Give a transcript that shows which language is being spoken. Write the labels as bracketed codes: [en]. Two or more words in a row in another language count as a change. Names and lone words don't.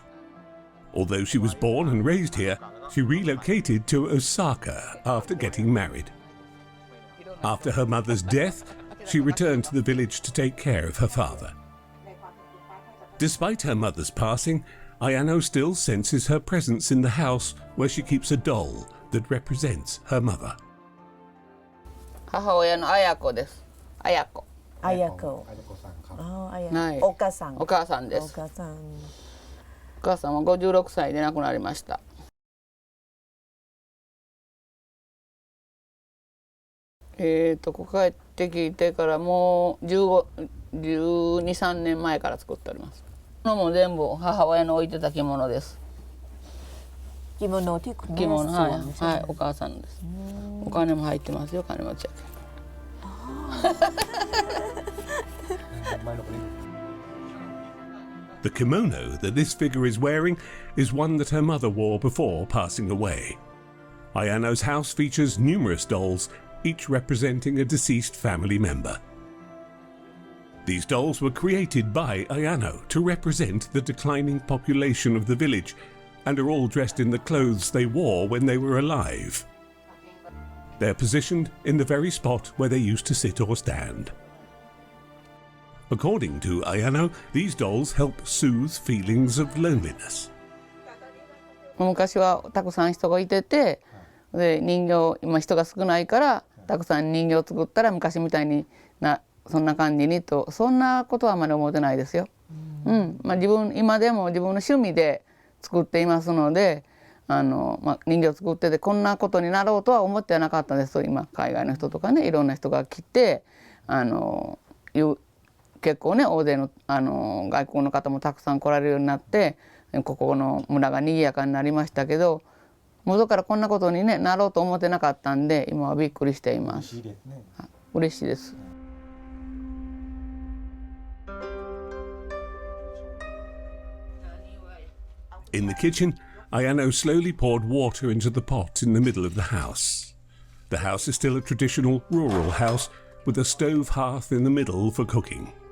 [en] Although she was born and raised here, she relocated to Osaka after getting married. After her mother's death, she returned to the village to take care of her father. Despite her mother's passing, Ayano still senses her presence in the house where she keeps a doll that represents her mother. [ja] 母親の綾子です。綾子。綾子。はい。お母さん。お母さんです。お母さん。お母さんは56歳で亡くなりました。ここ帰ってきてからもう12、13年前から作っております。これも全部母親の置いてた着物です。 [th] 着物ที่คุณแม่ [ja] 着物、 [th] ส [ja] は [th] วม [ja] い、 [th] ใช่ไหม [ja] はい、お母さんです。お金も入ってますよ、金持ちやけど。 [en] The kimono that this figure is wearing is one that her mother wore before passing away. Ayano's house features numerous dolls, each representing a deceased family member. These dolls were created by Ayano to represent the declining population of the village and are all dressed in the clothes they wore when they were alive. They're positioned in the very spot where they used to sit or stand. According to Ayano, these dolls help soothe feelings of loneliness. [ja] 昔はたくさん人がいてて、で人形今人が少ないからたくさん人形を作ったら昔みたいにそんな感じにとそんなことはあまり思ってないですよ。まあ今でも自分の趣味で作っていますので、人形を作っててこんなことになろうとは思ってはなかったです。今海外の人とかねいろんな人が来て結構ね大勢の外国の方もたくさん来られるようになってここの村が賑やかになりましたけど元からこんなことに、ね、なろうと思ってなかったんで今はびっくりしています。嬉しいです。 [en] In the kitchen, Ayano slowly poured water into the pot in the middle of the house. The house is still a traditional rural house with a stove hearth in the middle for cooking.